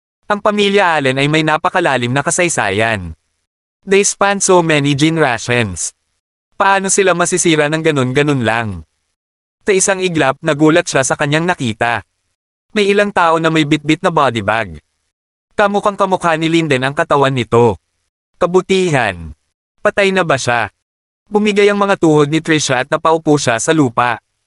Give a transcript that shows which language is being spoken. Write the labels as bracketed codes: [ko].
[tl] Ang pamilya Allen ay may napakalalim na kasaysayan. [en] They span so many generations. [tl] Paano sila masisira ng ganun-ganun lang? Sa isang iglap, nagulat siya sa kanyang nakita. May ilang tao na may bitbit na body bag. Kamukhang kamukha ni Linden ang katawan nito. Kabutihan. Patay na ba siya? Bumigay ang mga tuhod ni Trisha at napaupo siya sa lupa.